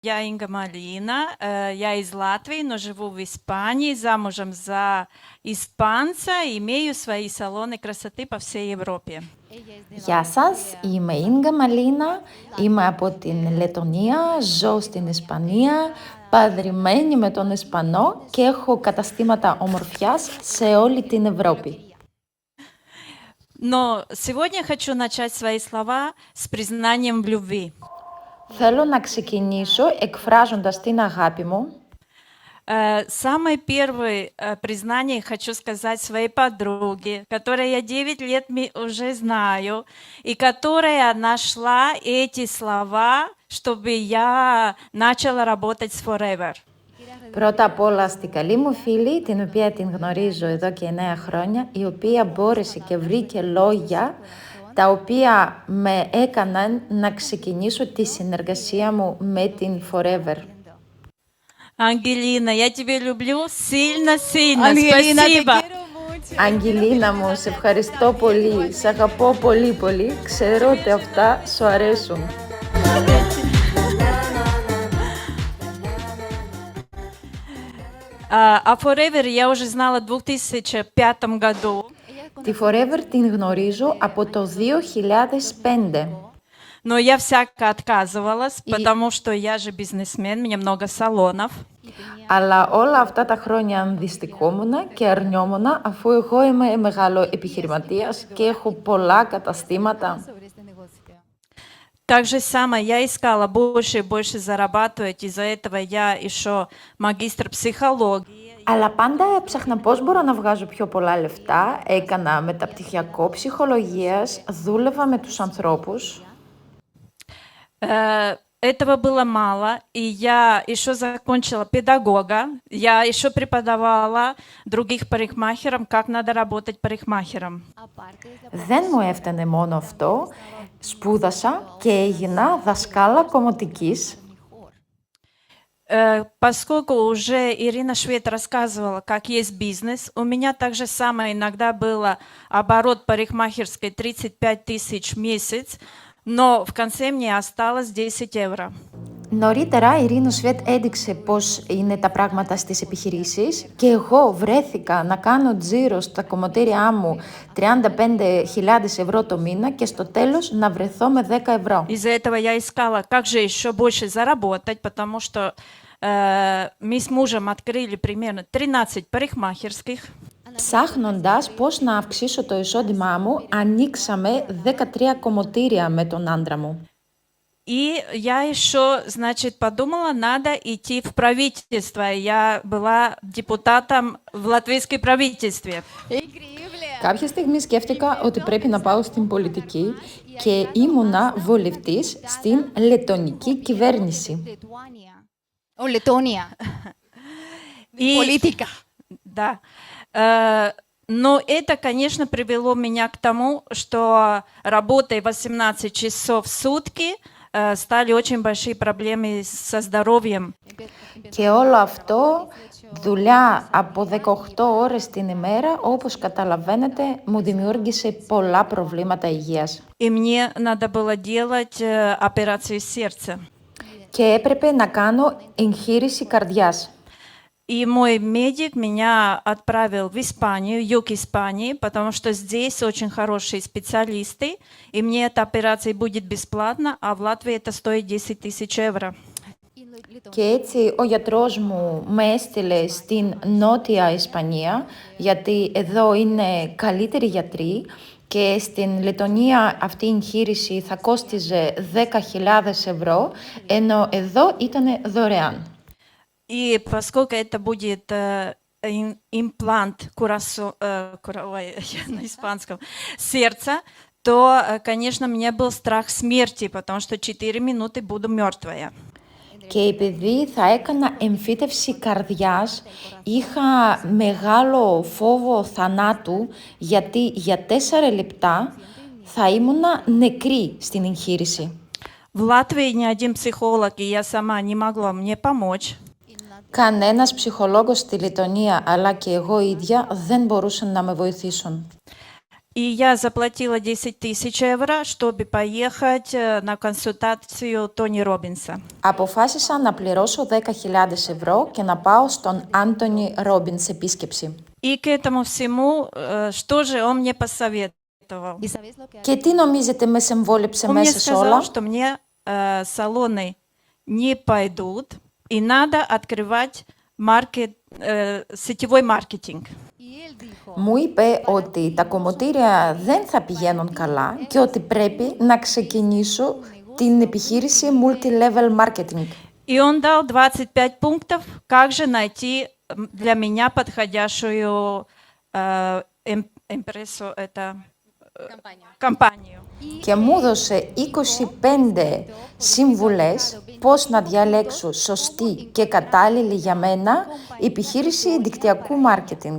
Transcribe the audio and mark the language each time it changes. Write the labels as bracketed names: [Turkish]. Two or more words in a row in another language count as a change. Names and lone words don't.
[Russian] Я Инга Малина, я из Латвии, но живу в Испании, замужем за испанца, имею свои салоны красоты по всей Европе. [Greek] Γεια σας, είμαι η Ίνγκα Μαλίνα, είμαι από την Λετονία, ζω στην Ισπανία, παντρεμένη με τον Ισπανό και έχω καταστήματα ομορφιάς σε όλη την Ευρώπη. [Russian] Но сегодня хочу начать свои слова с признанием в любви. [Greek] Θέλω να ξεκινήσω εκφράζοντας την αγάπη μου. [Russian] Самое первое признание хочу сказать своей подруге, которой я 9 лет уже знаю, и которая нашла эти слова, чтобы я начала работать с Forever. [Greek] Πρώτα απ' όλα στην καλή μου φίλη, την οποία την γνωρίζω εδώ και 9 χρόνια, η οποία μπόρεσε και βρήκε λόγια τα οποία με έκαναν να ξεκινήσω τη συνεργασία μου με την Forever. [Russian] Ангелина, я тебя люблю сильно-сильно. Спасибо. [Greek] Αγγελίνα μου, σε ευχαριστώ πολύ, σε αγαπώ πολύ πολύ, ξέρω ότι αυτά σου αρέσουν. [Russian] А Forever я уже знала в 2005 году. [Greek] Τη Forever την γνωρίζω από το 2005. [Russian] Но я всяко отказывалась, потому что я же бизнесмен, у меня много салонов. [Greek] Αλλά όλα αυτά τα χρόνια αντιστοιχόμουν και αρνιόμουν, αφού εγώ είμαι μεγάλο επιχειρηματίας και έχω πολλά καταστήματα. [Russian] Так же самое, я искала больше и больше зарабатывать, из-за этого я еще магистр психологии. [Greek] Αλλά πάντα έψαχνα πώς μπορώ να βγάζω πιο πολλά λεφτά, έκανα μεταπτυχιακό ψυχολογίας, δούλευα με τους ανθρώπους. [Russian] Этого было мало, и я еще закончила педагога, я еще преподавала других парикмахерам, как надо работать парикмахером. [Greek] Δεν μου έφτανε μόνο αυτό, σπούδασα και έγινα δασκάλα κομμωτικής. [Russian] Поскольку уже Ирина Швед рассказывала, как есть бизнес, у меня также самое иногда было оборот парикмахерской 35 тысяч в месяц, но в конце мне осталось 10 евро. [Greek] Νωρίτερα η Ειρήνη Σβέτ έδειξε πώς είναι τα πράγματα στις επιχειρήσεις και εγώ βρέθηκα να κάνω τζίρο στα κομμωτήριά μου 35.000 ευρώ το μήνα και στο τέλος να βρεθώ με 10 ευρώ. [Russian] Из-за этого я искала, как же еще больше заработать, потому что мы с мужем открыли примерно 13 парикмахерских. Ψάχνοντας πώς να αυξήσω το εισόδημά μου, ανοίξαμε 13 κομμωτήρια με τον άντρα μου. И я еще, значит, подумала, надо идти в правительство. Я была депутатом в латвийском правительстве. [Greek] Κάποια στιγμή σκέφτηκα ότι πρέπει να πάω στην πολιτική και ήμουνα βουλευτής στην λετονική κυβέρνηση. Λετωνία. Πολιτικά. [Russian] Да. Но это, конечно, привело меня к тому, что работая 18 часов в сутки, стали очень большие проблемы со здоровьем. [Greek] Και όλο αυτό, δουλειά από 18 ώρες την ημέρα, όπως καταλαβαίνετε, μου δημιούργησε πολλά προβλήματα υγείας. [Russian] И мне надо было делать операцию сердца. [Greek] Και έπρεπε να κάνω εγχείρηση καρδιάς. [Russian] И мой медик меня отправил в Испанию, юг Испании, потому что здесь очень хорошие специалисты, и мне эта операция будет бесплатно, а в Латвии это стоит 10 тысяч евро. [Greek] Και έτσι ο γιατρός μου με έστειλε στην Νότια Ισπανία, γιατί εδώ είναι καλύτεροι γιατροί και στην Λετωνία αυτή η εγχείρηση θα κόστιζε 10.000 ευρώ, ενώ εδώ ήταν δωρεάν. [Russian] И поскольку это будет имплант на испанском сердца, то, конечно, у меня был страх смерти, потому что 4 минуты буду мертвая. [Greek] Και επειδή θα έκανα εμφύτευση καρδιάς, είχα μεγάλο φόβο θανάτου, γιατί για 4 λεπτά θα ήμουνα νεκρή στην εγχείρηση. [Russian] В Латвии ни один психолог, и я сама не могла мне помочь. [Greek] Κανένας ψυχολόγος στη Λετωνία, αλλά και εγώ ίδια, δεν μπορούσαν να με βοηθήσουν. [Russian] И я заплатила 10 тысяч евро, чтобы поехать на консультацию Тони Робинса. [Greek] Αποφάσισα να πληρώσω 10.000 ευρώ και να πάω στον Άντονι Ρόμπινς επίσκεψη. [Russian] И к этому всему, что же он мне посоветовал? [Spanish] ¿Y sabes lo que [Greek] Και τι νομίζετε με συμβόλεψε [Russian] Он мне [Greek] μέσα σε [Russian] сказал, [Greek] όλα? [Russian] что мне салоны не пойдут, и надо открывать сетевой маркетинг. [Spanish] Y él dijo, [Greek] Μου είπε ότι τα κομμωτήρια δεν θα πηγαίνουν καλά και ότι πρέπει να ξεκινήσω την επιχείρηση [English] multi-level marketing. [Russian] И он дал 25 пунктов, как же найти для меня подходящую компанию. [Greek] Και μου έδωσε 25 σύμβουλες πώς να διαλέξω σωστή και κατάλληλη για μένα επιχείρηση δικτυακού marketing.